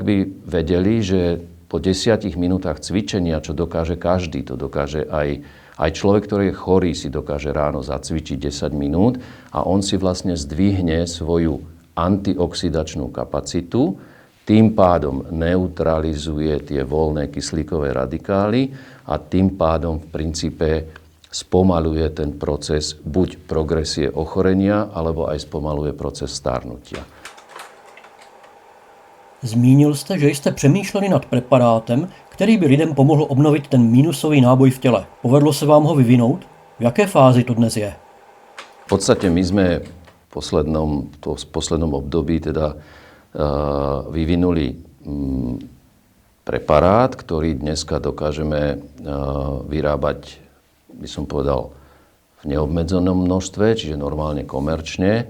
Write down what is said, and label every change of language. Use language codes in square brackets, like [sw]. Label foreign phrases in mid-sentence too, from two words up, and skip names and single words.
[sk] by vedeli, že po 10 minútach cvičenia, čo dokáže každý, to dokáže aj človek, ktorý je chorý, si dokáže ráno zacvičiť 10 minút a on si vlastne zdvihne svoju antioxidačnú kapacitu, tým pádom neutralizuje tie voľné kyslíkové radikály a tým pádom v princípe spomaluje ten proces buď progresie ochorenia, alebo aj spomaluje proces stárnutia. [cs] Zmínil jste, že jste přemýšleli nad preparátem, který by lidem pomohl obnovit ten mínusový náboj v těle. Povedlo se vám ho vyvinout? V jaké fázi to dnes je? [sk] V podstate my sme v poslednom období vyvinuli preparát, ktorý dneska dokážeme vyrábať, by som povedal, v neobmedzenom množstve, čiže normálne komerčne.